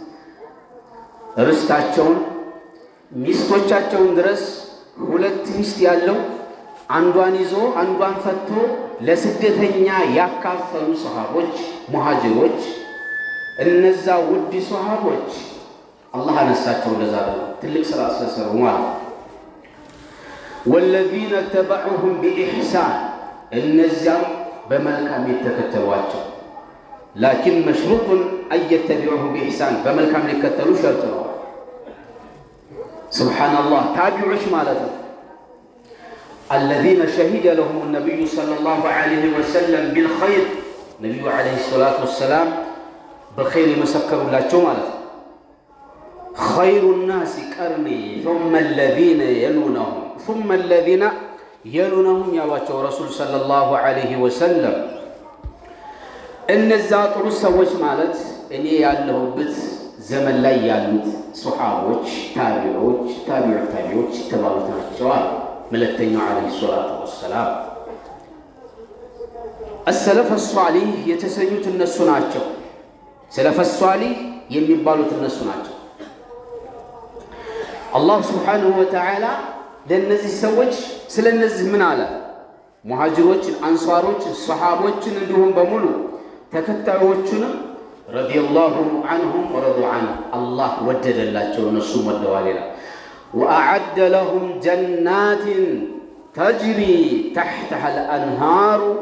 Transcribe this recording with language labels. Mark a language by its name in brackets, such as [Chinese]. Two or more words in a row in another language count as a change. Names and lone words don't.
[Amharic] ርስታቸውን ሚስቶቻቸውን ድረስ ሁለት ሚስት ያለው አንዷን ይዞ አንዷን ፈቶ ለስደተኛ ያካፈሉ ሰሃቦች ሙሃጅሮች እነዛ ውድ ሰሃቦች አላህ አነሳቸው። ለዛ ትልቅ ስራ ስለሰሩ ማለት [Arabic] والذين تبعوهم بإحسان [Amharic] እነዚያም በመልካም የተከተሏቸው [Arabic] لكن مشروط أن يتبعوه بإحسان [Amharic] በመልካም ሊከተሉ ሸርጥ ነው። [Arabic] سبحان الله [Amharic] ታቢዑሽ ማለት ነው [Arabic] الذين شهد لهم النبي صلى الله عليه وسلم بالخير نبي عليه الصلاة والسلام بخير مسكروا لا [Amharic] ማለት ነው [Arabic] خير الناس قرني ثم الذين يلونهم ثم الذين يلونهم [Amharic] ያሏቸው ረሱል [Arabic] صلى الله عليه وسلم [Amharic] እነዛ ጥሩ ሰዎች ማለት እኔ ያለሁበት ዘመን ላይ ያሉት ሱሐቦች ታቢዖች ታቢዖች ተባሉት ናቸው አሉ መልእክተኛው [Arabic] عليه الصلاة والسلام السلف الصالح [Amharic] የተሰኙት እነሱ ናቸው። [Arabic] السلف الصالح [Amharic] የሚባሉት እነሱ ናቸው። አላህ [Arabic] سبحانه وتعالى [Amharic] ለነዚህ ሰዎች ስለነዚህ ምን አለ? ሙሃጅሮችን፣ አንሷሮችን፣ ሱሐቦችን እንዲሁም በሙሉ ተከታዮቹንም [Arabic] رضي الله عنهم ورضوا عنه [Amharic] አላህ ወደደላቸው እነሱም ወደዋል ይላል። [Arabic] وأعد لهم جنات تجري تحتها الأنهار